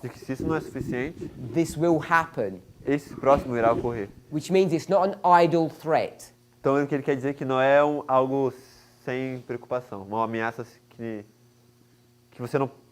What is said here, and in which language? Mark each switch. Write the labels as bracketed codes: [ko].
[pt] de que se isso não é suficiente, [en] this will happen. [pt] esse próximo irá ocorrer. [en] Which means it's not an idle threat. [pt] Então, o que ele quer dizer é que não é algo sem preocupação, uma ameaça que você não...